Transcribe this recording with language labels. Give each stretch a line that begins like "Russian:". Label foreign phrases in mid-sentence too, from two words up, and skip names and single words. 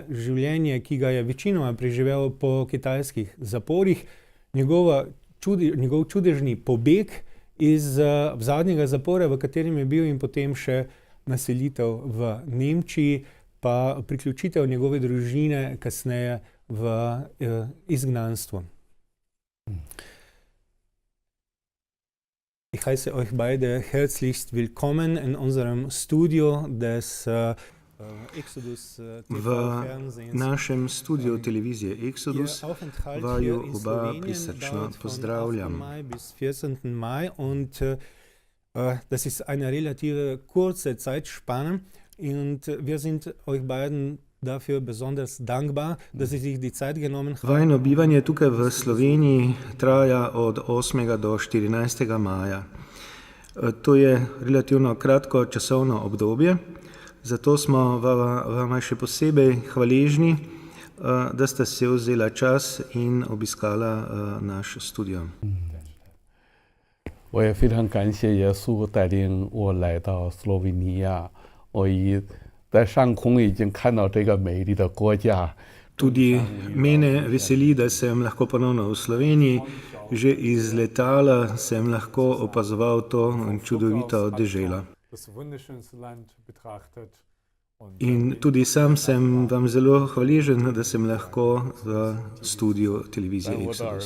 Slovenian: življenje, ki ga je večinoma preživel po kitajskih zaporih, njegov čudežni pobeg iz zadnjega zapora, v katerem je bil, in potem še naselitev v Nemčiji, pa priključitev njegove družine kasneje v izgnanstvo.
German: Ich heiße euch beide herzlichst willkommen in unserem Studio des Exodus TV-Fernsehens.
Slovenian: V našem studiu televizije Exodus vaju oba prisrčno pozdravljam.
German: Bis 14. Mai und das ist eine relative kurze Zeitspanne und wir sind euch beiden dafür besonders dankbar, dass Sie sich die Zeit genommen haben.
Slovenian: Vajino bivanje tukaj v Sloveniji traja od 8. do 14. maja. To je relativno kratko časovno obdobje, zato smo vama še posebej hvaležni, da ste si vzela čas in obiskala naš studio.
Chinese: 我也非常感谢耶稣带领我来到斯洛文尼亚，我在上空已经看到这个美丽的国家。
Slovenian: Tudi mene veseli, da sem lahko ponovno v Sloveniji. Že iz letala sem lahko opazoval to čudovito deželo. In tudi sam sem vam zelo hvaležen, da sem lahko v studiu televizije Exodus.